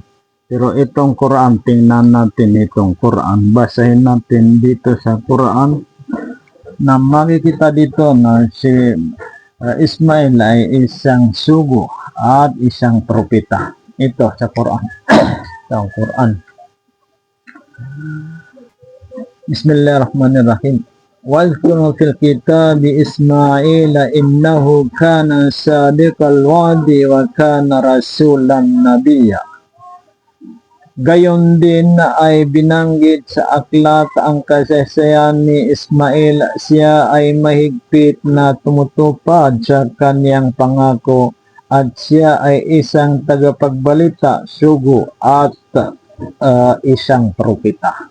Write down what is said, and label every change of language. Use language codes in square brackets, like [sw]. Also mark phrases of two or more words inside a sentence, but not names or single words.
[tl] Pero itong Quran, tingnan natin itong Quran. Basahin natin dito sa Quran na makikita dito na si Ismail ay isang sugo at isang propeta. Ito sa Quran. Sa Quran. [ar] Bismillahirrahmanirrahim. واذكر في الكتاب إسماعيل إنه كان صادق الوعد وكان رسولا نبيا. [tl] Gayon din ay binanggit sa aklat ang kasaysayan ni Ismail. Siya ay mahigpit na tumutupad sa kaniyang pangako at siya ay isang tagapagbalita, sugo at isang propeta.